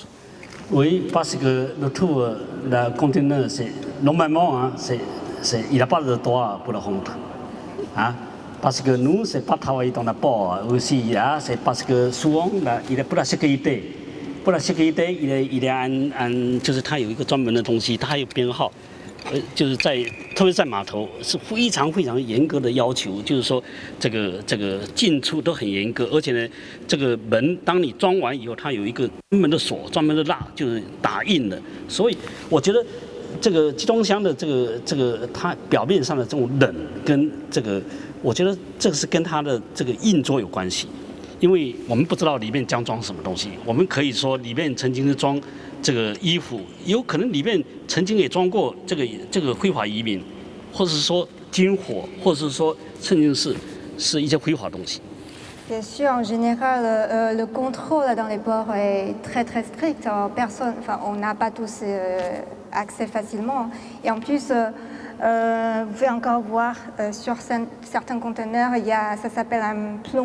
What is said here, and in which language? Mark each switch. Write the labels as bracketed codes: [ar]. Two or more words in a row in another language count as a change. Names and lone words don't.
[fr] Oui, parce que le tout, le conteneur, c'est normalement, hein, il n'a pas le droit pour le rentrer. Hein? Parce que nous, c'est pas travailler dans la port aussi, hein? C'est parce que souvent, il est pour la sécurité. Pour la sécurité, il y a [zh] 就是它有一个专门的东西，它有编号。就是特别在码头是非常非常严格的要求，就是说这个进出都很严格，而且呢，这个门当你装完以后，它有一个专门的锁、专门的蜡，就是打印的。所以我觉得这个集装箱的这个它表面上的这种冷跟这个，我觉得这个是跟它的这个硬桌有关系。因为我们不知道里面将装什么东西，我们可以说里面曾经是装这个衣服，有可能里面曾经也装过这个非法移民，或者是说军火，或者是说甚至是一些非法东西。 [fr] Bien sûr, en général, le contrôle dans les ports est très très strict. On n'a pas tous accès facilement. Et en plus, vous pouvez encore voir sur certains conteneurs, ça s'appelle un plomb.